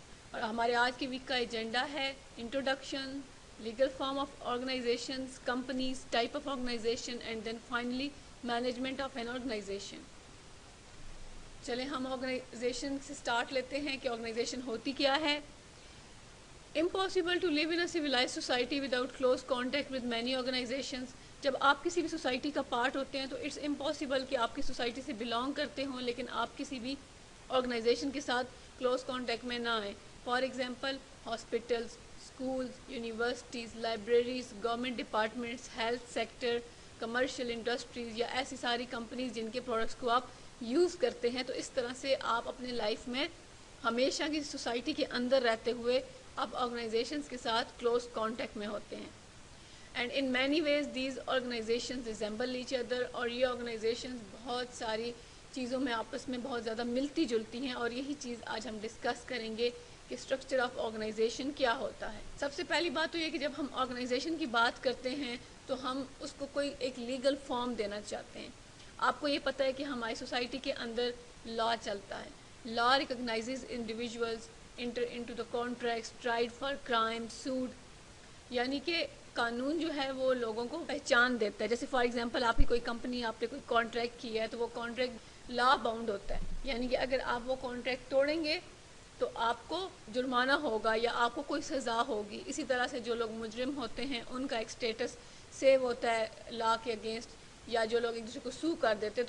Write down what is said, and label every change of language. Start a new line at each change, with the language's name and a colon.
Urdu: اور ہمارے آج کے ویک کا ایجنڈا ہے introduction, legal form of organizations, companies, type of organization and then finally management of N organization. چلیں ہم آرگنائزیشن سے سٹارٹ لیتے ہیں کہ آرگنائزیشن ہوتی کیا ہے.
English: Impossible to live in a civilized society without close contact with many organizations.
Urdu: جب آپ کسی بھی سوسائٹی کا پارٹ ہوتے ہیں تو
English: it's impossible
Urdu: کہ آپ کی سوسائٹی سے بلانگ کرتے ہوں لیکن آپ کسی بھی آرگنائزیشن کے ساتھ کلوز کانٹیکٹ میں نہ آئیں. For example hospitals, schools, universities, libraries, government departments, health sector, commercial industries یا ایسی ساری کمپنیز جن کے پروڈکٹس کو آپ یوز کرتے ہیں. تو اس طرح سے آپ اپنے لائف میں ہمیشہ کی سوسائٹی کے اندر رہتے ہوئے آپ آرگنائزیشنز کے ساتھ کلوز کانٹیکٹ میں ہوتے ہیں.
English: And in many ways these organizations resemble each other.
Urdu: اور یہ آرگنائزیشنز بہت ساری چیزوں میں آپس میں بہت زیادہ ملتی جلتی ہیں اور یہی چیز آج ہم ڈسکس کریں گے کہ اسٹرکچر آف آرگنائزیشن کیا ہوتا ہے. سب سے پہلی بات تو یہ کہ جب ہم آرگنائزیشن کی بات کرتے ہیں تو ہم اس کو کوئی ایک لیگل فارم دینا چاہتے ہیں. آپ کو یہ پتہ ہے کہ ہماری سوسائٹی کے اندر لا چلتا ہے.
English: Law recognizes individuals enter into the contracts, tried for crime, sued.
Urdu: یعنی کہ قانون جو ہے وہ لوگوں کو پہچان دیتا ہے. جیسے فار ایگزامپل آپ کی کوئی کمپنی، آپ نے کوئی کانٹریکٹ کیا ہے تو وہ کانٹریکٹ لا باؤنڈ ہوتا ہے. یعنی کہ اگر آپ وہ کانٹریکٹ توڑیں گے تو آپ کو جرمانہ ہوگا یا آپ کو کوئی سزا ہوگی. اسی طرح سے جو لوگ مجرم ہوتے ہیں ان کا ایک سٹیٹس سیو ہوتا ہے لا کے اگینسٹ، یا جو لوگ ایک دوسرے کو سو کر دیتے ہیں.